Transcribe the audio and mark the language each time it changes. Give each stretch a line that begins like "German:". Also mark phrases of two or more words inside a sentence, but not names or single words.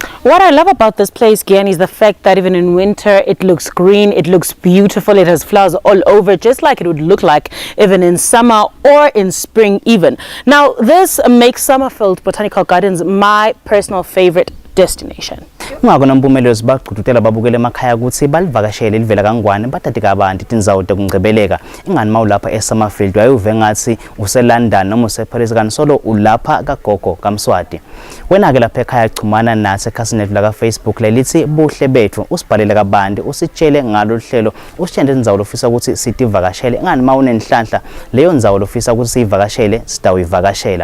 English: What I love about this place, Gianni, is the fact that even in winter, it looks green, it looks beautiful, it has flowers all over, just like it would look like even in summer or in spring even. Now, this makes Summerfield Botanical Gardens my personal favorite destination.
Swati: Ungako Nompumelelo sibaqhudutela babukele emakhaya ukuthi balivakashele livela kangwane bathathe kabanti tindzawo tekungcebeleka ingani mawulapha eSummerfield wayuve ngathi useLondon noma useParis kanti solo ulapha kagogo kaMswati. Wena ke lapha ekhaya chumana nathi ekhasini lethu la Facebook lelithi buhle bethu usibhalele kabanti usitshele ngalo hlelo usitshende indzawo lofisa ukuthi sitivakashele ingani mawunenhlanhla leyo ndzawo lofisa ukuthi sivakashele sitawivakashela.